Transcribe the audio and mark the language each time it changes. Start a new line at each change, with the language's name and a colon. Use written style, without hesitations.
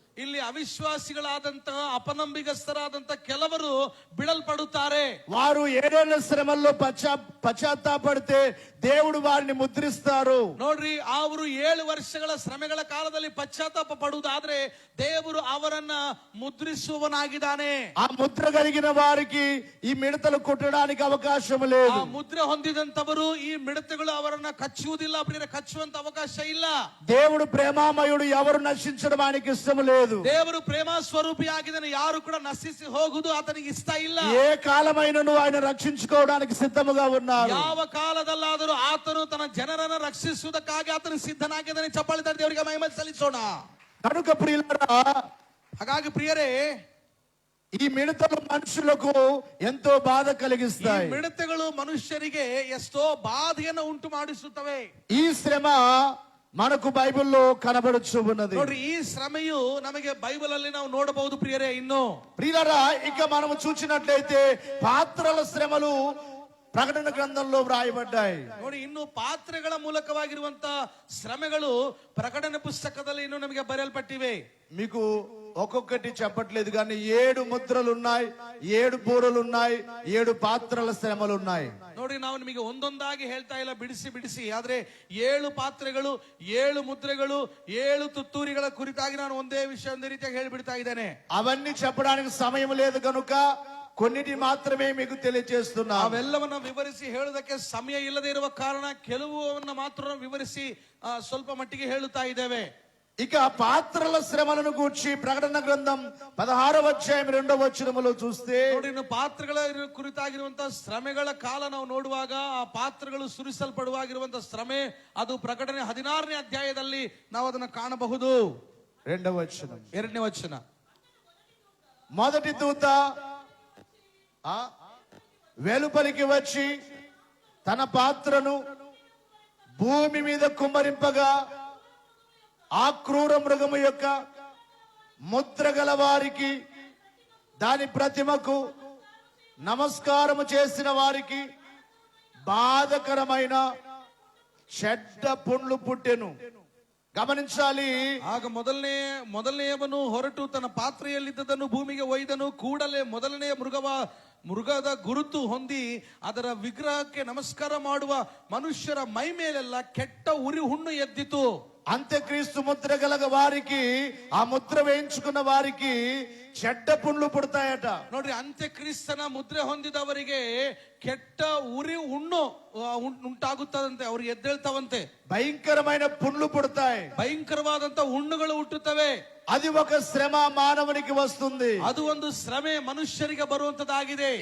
Kannada: ಇಲ್ಲಿ ಅವಿಶ್ವಾಸಿಗಳಾದಂತಹ ಅಪನಂಬಿಗಸ್ತರಾದಂತಹ ಕೆಲವರು ಬಿಡಲ್ಪಡುತ್ತಾರೆ.
Telugu: వారు 7 ఏళ్ల శ్రమల్లో పశ్చాత్తాపడితే దేవుడు వారిని ముద్రిస్తారు.
Kannada: ನೋಡ್ರಿ, ಅವರು 7 ವರ್ಷಗಳ ಶ್ರಮೆಗಳ ಕಾಲದಲ್ಲಿ ಪಶ್ಚಾತ್ತಾಪ ಪಡುವುದಾದ್ರೆ ದೇವರು ಅವರನ್ನ ಮುದ್ರಿಸುವನಾಗಿದ್ದಾನೆ.
Telugu: ఆ ముద్ర కలిగిన వారికి ఈ మిడతలు కొట్టడానికి అవకాశం లేదు.
Kannada: ಆ ಮುದ್ರೆ ಹೊಂದಿದಂತವರು ಈ ಮಿಡತೆಗಳು ಅವರನ್ನ ಕಚ್ಚುವುದಿಲ್ಲ, ಕಚ್ಚುವಂತ ಅವಕಾಶ ಇಲ್ಲ.
Telugu: దేవుడు ప్రేమామయుడు, ఎవరు నశించడం ఆయనకి ఇష్టం లేదు.
Kannada: ದೇವರು ಪ್ರೇಮ ಸ್ವರೂಪಿಯಾಗಿದ್ದಾನೆ, ಯಾರು ಕೂಡ ನಶಿಸಿ ಹೋಗುವುದು ಆತನಿಗೆ ಇಷ್ಟ ಇಲ್ಲ.
Telugu: ఏ కాలమైనను ఆయన రక్షించుకోవడానికి సిద్ధముగా ఉన్నారు.
Kannada: ಯಾವ ಕಾಲದಲ್ಲಾದರೂ ಆತನು ತನ್ನ ಜನರನ್ನು ರಕ್ಷಿಸುವುದಕ್ಕಾಗಿ ಆತನು ಸಿದ್ಧನಾಗಿದ್ದಾನೆ. ಚಪ್ಪಾಳೆ ತಟ್ಟಿ ದೇವರಿಗೆ ಮಹಿಮೆ ಸಲ್ಲಿಸೋಣ.
Telugu: కనుక ప్రియులారా,
Kannada: ಹಾಗಾಗಿ ಪ್ರಿಯರೇ,
Telugu: ఈ మిడతలు మనుషులకు ఎంతో బాధ కలిగిస్తాయి.
Kannada: ಮಿಡತೆಗಳು ಮನುಷ್ಯರಿಗೆ ಎಷ್ಟೋ ಬಾಧೆಯನ್ನು ಉಂಟು ಮಾಡಿಸುತ್ತವೆ.
Telugu: ఈ శ్రమ మనకు బైబిల్లో కనబడుచు ఉన్నది.
Kannada: ನೋಡ್ರಿ, ಈ ಶ್ರಮೆಯು ನಮಗೆ ಬೈಬಲ್ ಅಲ್ಲಿ ನಾವು ನೋಡಬಹುದು ಪ್ರಿಯರೇ. ಇನ್ನು
Telugu: ప్రియులారా, ఇక మనము చూసినట్లయితే పాత్రల శ్రమలు ప్రకటన గ్రంథంలో వ్రాయబడ్డాయి.
Kannada: ನೋಡಿ, ಇನ್ನು ಪಾತ್ರೆಗಳ ಮೂಲಕವಾಗಿರುವಂತ ಶ್ರಮೆಗಳು ಪ್ರಕಟಣೆ ಪುಸ್ತಕದಲ್ಲಿ ಇನ್ನು ನಮಗೆ ಬರೆಯಲ್ಪಟ್ಟಿವೆ.
Telugu: మీకు ఒక్కొక్కటి చెప్పట్లేదు కానీ 7 ముద్రలు ఉన్నాయి, 7 బూరలు ఉన్నాయి, 7 పాత్రల శ్రమలు ఉన్నాయి.
Kannada: ನೋಡಿ, ನಾವು ನಿಮಗೆ ಒಂದೊಂದಾಗಿ ಹೇಳ್ತಾ ಇಲ್ಲ, ಬಿಡಿಸಿ ಆದ್ರೆ 7 ಪಾತ್ರೆಗಳು, 7 ಮುದ್ರೆಗಳು, 7 ತುತ್ತೂರಿಗಳ ಕುರಿತಾಗಿ ನಾನು ಒಂದೇ ರೀತಿಯಾಗಿ ಹೇಳಿಬಿಡ್ತಾ ಇದ್ದೇನೆ.
Telugu: అవన్నీ చెప్పడానికి సమయం లేదు కనుక కొన్నిటి మాత్రమే మీకు తెలియజేస్తున్నా.
Kannada: ಅವೆಲ್ಲವನ್ನ ವಿವರಿಸಿ ಹೇಳುವುದಕ್ಕೆ ಸಮಯ ಇಲ್ಲದೆ ಇರುವ ಕಾರಣ ಕೆಲವನ್ನ ಮಾತ್ರ ವಿವರಿಸಿ ಸ್ವಲ್ಪ ಮಟ್ಟಿಗೆ ಹೇಳುತ್ತಾ ಇದ್ದೇವೆ.
Telugu: ఇక పాత్రల శ్రమలను గూర్చి ప్రకటన గ్రంథం 16వ అధ్యాయం 2వ వచనములో చూస్తే
Kannada: ನೋಡಿ ಇನ್ನು ಪಾತ್ರಗಳ ಕುರಿತಾಗಿರುವಂತಹ ಶ್ರಮೆಗಳ ಕಾಲ ನಾವು ನೋಡುವಾಗ ಆ ಪಾತ್ರಗಳು ಸುರಿಸಲ್ಪಡುವಾಗಿರುವಂತಹ ಶ್ರಮೆ ಅದು ಪ್ರಕಟಣೆ 16ನೇ ಅಧ್ಯಾಯದಲ್ಲಿ ನಾವು ಅದನ್ನ ಕಾಣಬಹುದು.
Telugu: 2వ వచనం.
Kannada: 2ನೇ ವಚನ.
Telugu: మొదటి దూత వెలుపలికి వచ్చి తన పాత్రను భూమి మీద కుమ్మరింపగా ఆ క్రూర మృగము యొక్క ముద్ర గల వారికి దాని ప్రతిమకు నమస్కారము చేసిన వారికి బాధకరమైన చెడ్డ పుండ్లు పుట్టెను. ಗಮನಿಂಚಾಲಿ.
Kannada: ಆಗ ಮೊದಲನೆಯವನು ಹೊರಟು ತನ್ನ ಪಾತ್ರೆಯಲ್ಲಿದ್ದದನ್ನು ಭೂಮಿಗೆ ಒಯ್ದನು. ಕೂಡಲೇ ಮೊದಲನೆಯ ಮೃಗದ ಗುರುತು ಹೊಂದಿ ಅದರ ವಿಗ್ರಹಕ್ಕೆ ನಮಸ್ಕಾರ ಮಾಡುವ ಮನುಷ್ಯರ ಮೈ ಮೇಲೆಲ್ಲ ಕೆಟ್ಟ ಉರಿ ಹುಣ್ಣು ಎದ್ದಿತು.
Telugu: అంత్యక్రీస్తు ముద్ర గలగ వారికి ఆ ముద్ర వేయించుకున్న వారికి చెడ్డ పుండ్లు పుడతాయట.
Kannada: ನೋಡ್ರಿ, ಅಂತ್ಯಕ್ರಿಸ್ತನ ಮುದ್ರೆ ಹೊಂದಿದವರಿಗೆ ಕೆಟ್ಟ ಉರಿ ಹುಣ್ಣು ಉಂಟಾಗುತ್ತದಂತೆ, ಅವ್ರು ಎದ್ದೇಳ್ತಾವಂತೆ.
Telugu: భయంకరమైన పుండ్లు పుడతాయి,
Kannada: ಭಯಂಕರವಾದಂತ ಹುಣ್ಣುಗಳು ಹುಟ್ಟುತ್ತವೆ.
Telugu: అది ఒక శ్రమ మానవునికి వస్తుంది.
Kannada: ಅದು ಒಂದು ಶ್ರಮೆ ಮನುಷ್ಯರಿಗೆ ಬರುವಂತದ್ದಾಗಿದೆ.